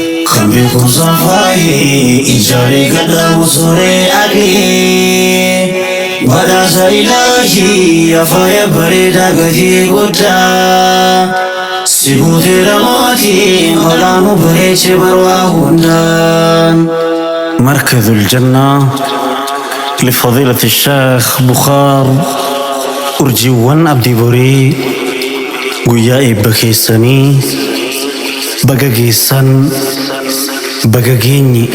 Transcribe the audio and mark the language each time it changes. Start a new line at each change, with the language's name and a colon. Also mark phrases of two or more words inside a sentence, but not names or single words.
Oromo: Kan beekumsaan faayee ijaaree gadhaabu sooree adlii. Badhaasa Ilaahii yaa faaya bareedaa gatii guddaa. Si guuteera mootiin olaanuu bareechee barwaa hundaan.
Arabic: مركز الجنة لفضيلة الشيخ بخار أرجيوان أبدي بوري.
Oromo: Guyyaa eebba keessanii baga geessan, baga geenye.